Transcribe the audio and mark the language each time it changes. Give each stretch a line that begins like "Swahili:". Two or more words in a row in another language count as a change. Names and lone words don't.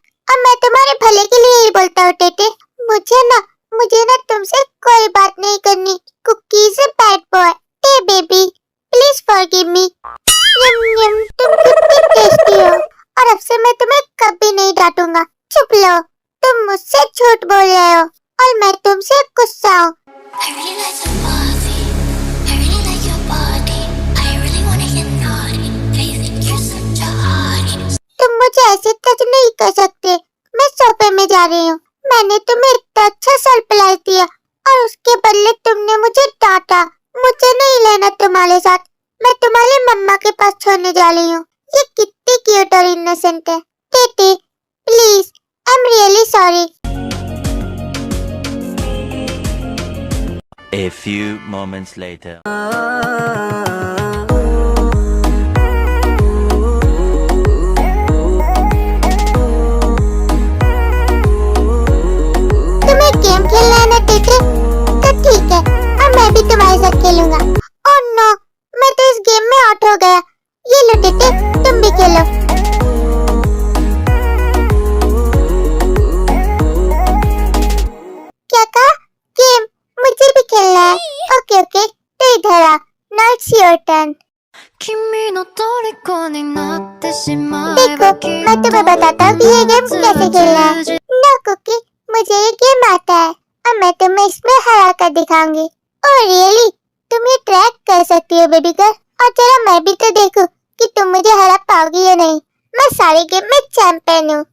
Hindi: अब मैं तुम्हारे भले के लिए ही बोलता हूँ टेटे। मुझे ना तुमसे कोई बात नहीं करनी।
English: Cookie is a bad boy. Hey baby, please forgive me.
Hindi: यम यम, तुम कितनी टेस्टी हो और अब से मैं तुम्हें कभी नहीं डांटूंगा। चुप लो, तुम मुझसे झूठ बोल रहे हो और मैं तुमसे गुस्सा हूँ।
English: I really like your body. I really like your body. I really wanna get naughty. I think you're such a hottie.
Hindi: तुम मुझे ऐसे टच नहीं कर सकते। मैं सोफे में जा रही हूँ। मैंने तुम्हें इतना अच्छा सरप्राइज दिया और उसके बदले तुमने मुझे डांटा। मुझे नहीं लेना तुम्हारे साथ। मैं तुम्हारी मम्मा के पास छोड़ने जा रही हूँ। ये कितनी क्यूट और इनोसेंट है। टेटे,
English: Please, I am really sorry. A few moments later.
Hindi: तुम्हें गेम खेलना है ना टेटे? तो ठीक है, अब मैं भी तुम्हारे साथ खेलूंगा।
English: oh no,
Hindi: मैं तो इस गेम में आउट हो गया। ये लो टेटे, तुम भी खेलो। क्या कहा? गेम मुझे भी खेलना है।
English: okay okay,
Hindi: तो इधर आ।
English: Now it's your turn.
Japanese: 君の虜になってしまえ
Hindi: देखो,
Japanese: ばきっ
Hindi: मैं तुम्हें बताता हूँ कि ये गेम と कैसे खेलना है। नो कुकी, मुझे ये गेम आता है और मैं तुम्हें इसमें हरा कर दिखाऊंगी।
English: Oh really?
Hindi: तुम ये ट्रैक कर सकती हो
English: baby girl?
Hindi: और जरा मैं भी तो देखूं कि तुम मुझे हरा पाओगी या नहीं। मैं सारे गेम में चैंपियन हूँ।